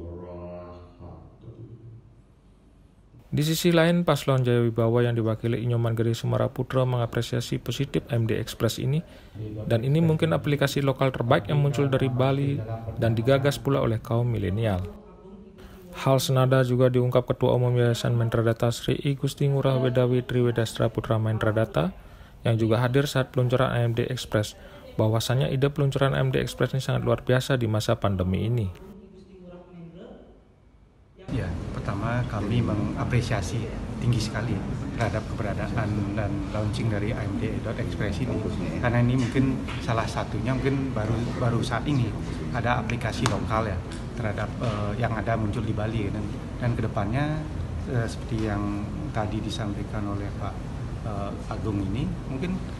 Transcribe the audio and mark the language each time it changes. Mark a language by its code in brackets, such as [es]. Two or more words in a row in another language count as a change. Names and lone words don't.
[id] Di sisi lain, Paslon Jaya Wibawa yang diwakili Inyoman Gede Sumara Putra mengapresiasi positif AMD.Express ini, dan ini mungkin aplikasi lokal terbaik yang muncul dari Bali dan digagas pula oleh kaum milenial. Hal senada juga diungkap Ketua Umum Yayasan Maindra Data Sri I Gusti Ngurah Wedawi Triwedastra Putra Maindra Data yang juga hadir saat peluncuran AMD.Express, bahwasannya ide peluncuran AMD.Express ini sangat luar biasa di masa pandemi ini. Ya, pertama kami mengapresiasi tinggi sekali terhadap keberadaan dan launching dari AMD.Express ini, karena ini mungkin salah satunya, mungkin baru saat ini ada aplikasi lokal ya terhadap yang ada muncul di Bali, dan kedepannya seperti yang tadi disampaikan oleh Pak Agung ini, mungkin